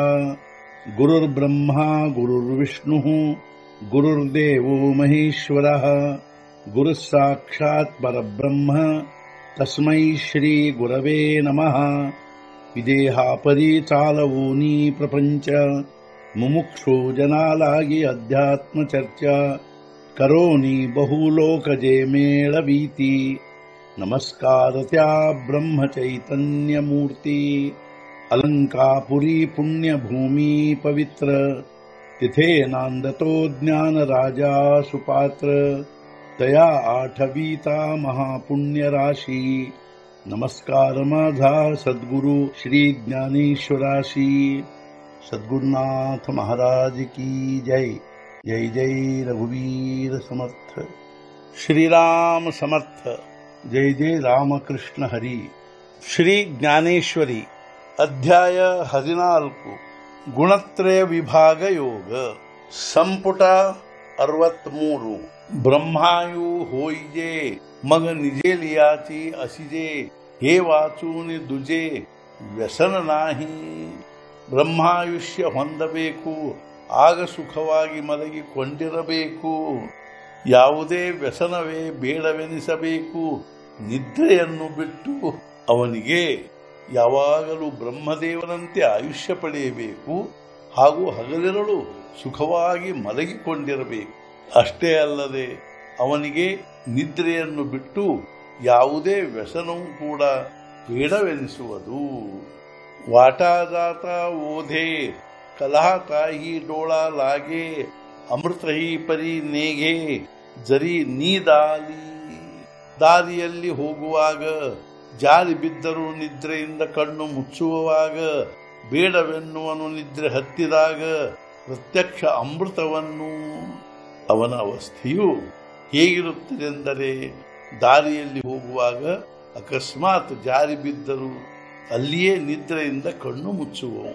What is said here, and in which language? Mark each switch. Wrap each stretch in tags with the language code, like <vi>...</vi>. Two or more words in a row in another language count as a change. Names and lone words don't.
<sa>गुरुर्ब्रह्मा गुरुर्विष्णुः गुरुर्देवो महेश्वरः गुरुः साक्षात् परब्रह्म तस्मै श्री गुरवे नमः।</sa> <mr>विदेहापरि चालवूनी प्रपंच मुमुक्षु जनालागी अध्यात्म चर्चा करोनी बहुलोकजे मेळवीती। नमस्कार त्या ब्रह्म चैतन्य मूर्ती अलंकापुरी पुण्यभूमी पवित्र तिथे नांदतो ज्ञान राजा सुपात्र तया आठवीता महापुण्य राशी। नमस्कार माझा सद्गुरु श्री ज्ञानेश्वराशी। सद्गुरुनाथ महाराज की जय। जय जय रघुवीर समर्थ। श्रीराम समर्थ। जय जय रामकृष्ण हरी।</mr> <kn>ಶ್ರೀ ಜ್ಞಾನೇಶ್ವರಿ ಅಧ್ಯಾಯ 14 ಗುಣತ್ರಯ ವಿಭಾಗ ಯೋಗ ಸಂಪುಟ 63</kn> <mr>ब्रह्मायु होईजे मग निजे लियाची असिजे हे वाचून दुजे ವ್ಯಸನ नाही।</mr> <kn>ಬ್ರಹ್ಮಾಯುಷ್ಯ ಹೊಂದಬೇಕು ಆಗ ಸುಖವಾಗಿ ಮಲಗಿಕೊಂಡಿರಬೇಕು। ಯಾವುದೇ ವ್ಯಸನವೇ ಬೇಡವೆನಿಸಬೇಕು। ನಿದ್ರೆಯನ್ನು ಬಿಟ್ಟು ಅವನಿಗೆ ಯಾವಾಗಲೂ ಬ್ರಹ್ಮದೇವನಂತೆ ಆಯುಷ್ಯ ಪಡೆಯಬೇಕು ಹಾಗೂ ಹಗಲಿರಲು ಸುಖವಾಗಿ ಮಲಗಿಕೊಂಡಿರಬೇಕು। ಅಷ್ಟೇ ಅಲ್ಲದೆ ಅವನಿಗೆ ನಿದ್ರೆಯನ್ನು ಬಿಟ್ಟು ಯಾವುದೇ ವ್ಯಸನವೂ ಕೂಡ ಬೇಡವೆನಿಸುವುದು।</kn> <mr>वाटाजात ओधे कलहाताही डोळा लागे अमृतही परी नेघे जरी ನೀದಾಲಿ।</mr> <kn>ದಾರಿಯಲ್ಲಿ ಹೋಗುವಾಗ ಜಾರಿ ಬಿದ್ದರೂ ನಿದ್ರೆಯಿಂದ ಕಣ್ಣು ಮುಚ್ಚುವಾಗ ಬೇಡವೆನ್ನುವನು ನಿದ್ರೆ ಹತ್ತಿದಾಗ ಪ್ರತ್ಯಕ್ಷ ಅಮೃತವನ್ನು। ಅವನ ಅವಸ್ಥೆಯು ಹೇಗಿರುತ್ತದೆಂದರೆ ದಾರಿಯಲ್ಲಿ ಹೋಗುವಾಗ ಅಕಸ್ಮಾತ್ ಜಾರಿ ಬಿದ್ದರೂ ಅಲ್ಲಿಯೇ ನಿದ್ರೆಯಿಂದ ಕಣ್ಣು ಮುಚ್ಚುವವು।</kn>